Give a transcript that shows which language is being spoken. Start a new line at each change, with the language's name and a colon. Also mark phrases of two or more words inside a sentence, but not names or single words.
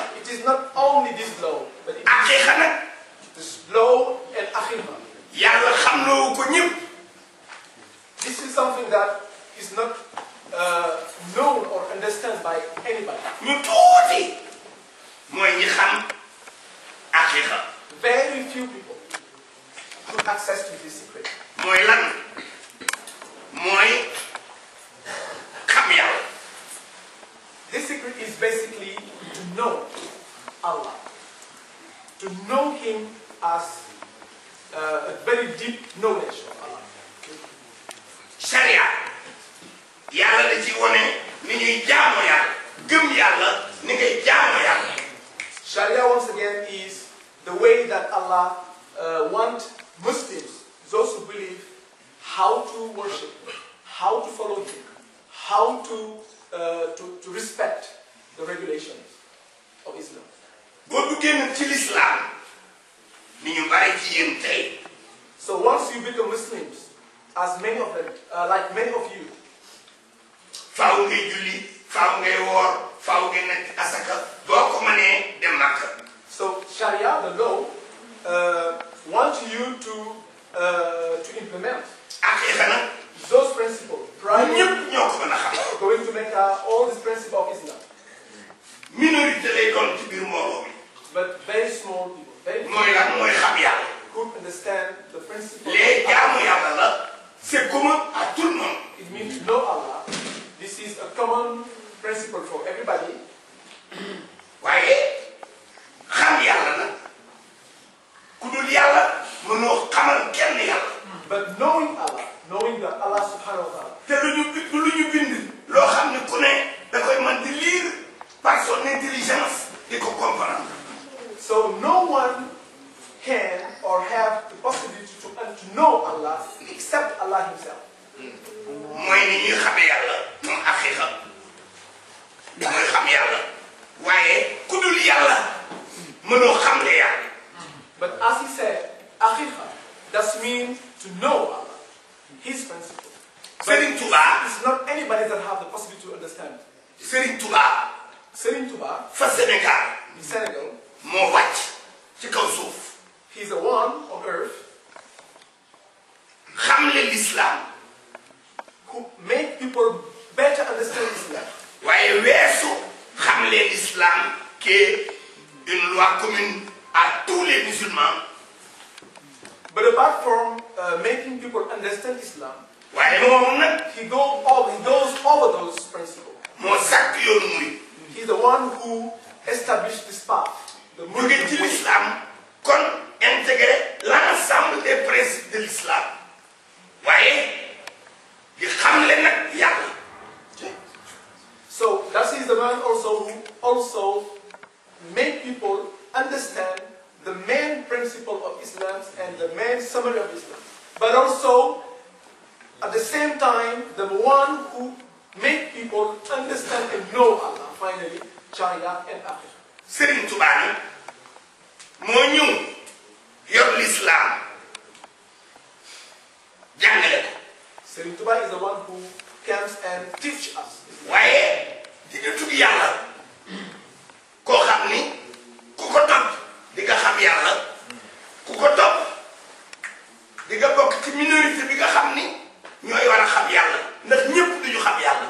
English: It is not only this law, but it
Wolof: aqiqa nag.
English: this law and aqiqa.
Wolof: yàlla xamloo ko ñëpp.
English: This is something that is not known or understood by anybody.
Wolof: ñu tuuti mooy ñi xam aqiqa.
English: Very few people have access to this secret.
Wolof: mooy lan mooy xam Yàlla.
English: This secret is basically to know Allah, to know Him as a very deep knowledge of Allah.
Wolof: Sharia Yàlla da ci wone ni ñuy jaamu Yàlla. gëm Yàlla ni ngay jaamu Yàlla.
English: Sharia once again is the way that Allah wants Muslims, those who believe, how to worship, how to follow Him, how to respect the regulations of Islam.
Wolof: boo duggee nag ci l'islam ni ñu bari ci yéen tey.
English: So once you become Muslims, as many of them, like many of you,
Wolof: faaw ngay julli faaw ngay woor faaw ngay nekk asaka boo ko mënee dem Makka.
English: so Sharia, the law, wants you to implement
Wolof: aqiqa nag
English: those principles. Pride,
Wolof: ñëpp ñoo ko mën a xam.
English: going to make all these principles of Islam.
Wolof: minorité lay doon ci biir mbooloo mi.
English: But very small people, very few
Wolof: mooy lan mooy xam Yàlla.
English: could understand the principle.
French: les
Wolof: jaamu Yàlla la
French: c'est commun à tout le monde.
English: It means to know Allah. This is a common principle for everybody.
Wolof: waaye xam Yàlla nag ku dul Yàlla mënoo xamal kenn Yàlla.
English: But knowing Allah, knowing that Allah
Arabic: subhanahu wa ta'ala,
Wolof: te lu ñu bind loo xam ne ku ne da koy mën di
French: lire par son intelligence
Wolof: di ko comprendre.
English: so no one can or have the possibility to know Allah except Allah Himself.
Wolof: mooy ni ñuy xamee Yàlla moom aqiqa mooy xam Yàlla waaye ku dul Yàlla mënoo xamle Yàlla.
English: But as he said, aqiqa does mean to know Allah, His principle. Serigne Touba It's not anybody that have the possibility to understand. Serigne Touba Serigne Touba
Wolof: fa Sénégal
English: in Senegal,
Wolof: moo wàcc ci kaw suuf
English: he's the one on earth
Wolof: xamle l'islam
English: who make people better understand Islam.
Wolof: waaye weesu xamle l'islam
French: qui est une loi commune à tous les musulmans.
English: But apart from making people understand Islam,
Wolof: waaye moom nag
English: he goes over those principles.
Wolof: moo sàkk yoonu murid.
English: He's the one who established this path. The
Wolof: jóge ci
English: Muslim way.
French: l'islam kon intégrer l'ensemble des principes de l'islam
Wolof: waaye di xamle nag Yàlla.
English: So that is the man also who also make people understand the main principle of Islam and the main summary of Islam. But also, at the same time, the one who make people understand and know Allah, finally, Sharia and Aqiqa.
Wolof: Serigne Touba nag moo ñëw yor l'islam jàngale ko
English: Serigne Touba is the one who comes and teach us Islam.
Wolof: waaye di ñu tudd Yàlla koo xam ni ku ko topp di nga xam Yàlla ku ko topp di nga bokk ci minorité bi nga xam ni ñooy war a xam Yàlla ndax ñëpp duñu xam Yàlla.